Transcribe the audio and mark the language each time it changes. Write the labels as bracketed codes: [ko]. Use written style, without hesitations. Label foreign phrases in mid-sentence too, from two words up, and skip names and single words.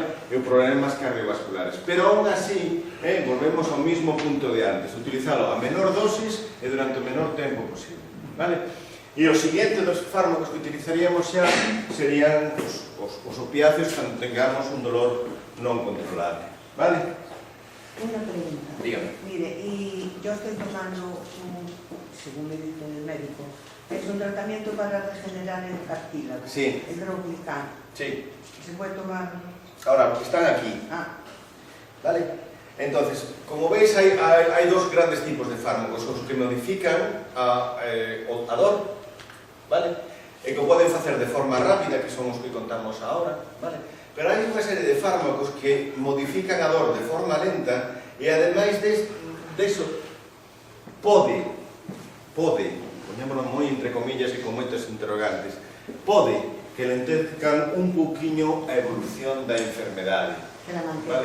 [gl] E os problemas cardiovasculares. Pero aún así, volvemos ao mismo punto de antes, utilizalo a menor dosis e durante o menor tempo posible, vale? E o seguinte dos fármacos que utilizaríamos xa serían os opiáceos cando tengamos un dolor non controlable, vale? [es] Una pregunta. Dígame. Mire, y yo estoy tomando, según me dice el médico, es un tratamiento para regenerar el cartílago. Sí. El Glicán. Sí. ¿Se puede tomar? Ahora, están aquí. ¿Vale? Entonces, como veis, hay dos grandes tipos de fármacos. [gl] Os que modifican a dor, ¿vale? E que poden facer de forma rápida, que son os que contamos ahora, ¿vale? Pero hai unha serie de fármacos que modifican a dor de forma lenta e, ademais deso, pode, poñémoslo moi entre comillas e con moitos interrogantes, pode que lentezcan un pouquiño a evolución da enfermedade, vale?